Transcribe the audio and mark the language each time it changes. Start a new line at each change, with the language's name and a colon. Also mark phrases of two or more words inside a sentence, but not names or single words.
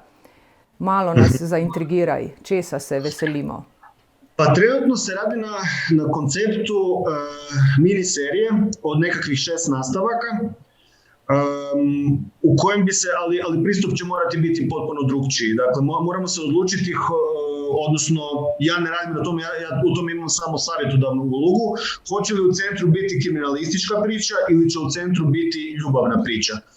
Slovenian: Malo nas zaintrigiraj, česa se veselimo.
Croatian: Pa trenutno se radi na konceptu miniserije od nekakvih 6 nastavaka, u kojem bi se, ali pristup će morati biti potpuno drugčiji. Dakle, moramo se odlučiti, odnosno ja ne radim na tome, ja u tome imam samo savjetodavnu ulogu, hoće li u centru biti kriminalistička priča ili će u centru biti ljubavna priča.